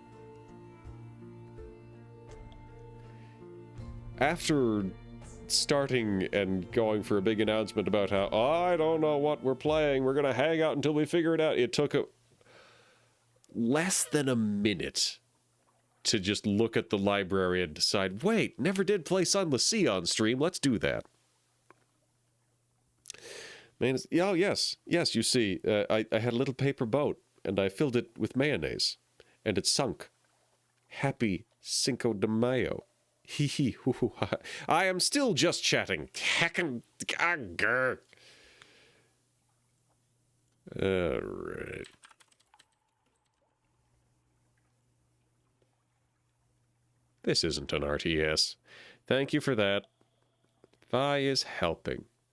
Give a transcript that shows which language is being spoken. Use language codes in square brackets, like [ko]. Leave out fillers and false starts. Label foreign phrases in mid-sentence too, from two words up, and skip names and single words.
[en] After starting and going for a big announcement about how, I don't know what we're playing, we're going to hang out until we figure it out, it took less than a minute to just look at the library and decide, wait, never did play Sunless Sea on stream, let's do that. Man, oh, yes, you see, I had a little paper boat, and I filled it with mayonnaise, and it sunk. Happy Cinco de Mayo. Hee hee hoo hoo ha. I am still just chatting. Heckin' grr. Alright. This isn't an RTS. Thank you for that. Vi is helping.